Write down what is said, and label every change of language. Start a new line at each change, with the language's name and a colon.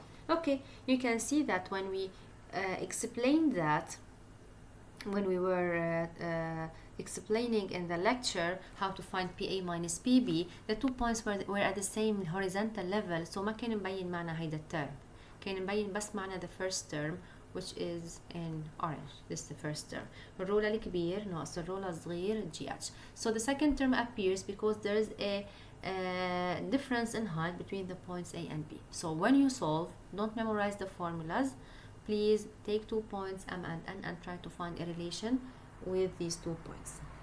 English: Okay, you can see that when we explained that, when we were explaining in the lecture how to find PA minus PB, the 2 points were at the same horizontal level, so
Arabic: ما كان مبين معنا هيدا الترم. كان مبين بس معنا
English: the first term which is in orange. This is the first term.
Arabic: الرولة الكبير ناقص الرولة الصغير GH.
English: So the second term appears because there is a difference in height between the points A and B. So when you solve, don't memorize the formulas. Please take 2 points M and N and try to find a relation with these 2 points.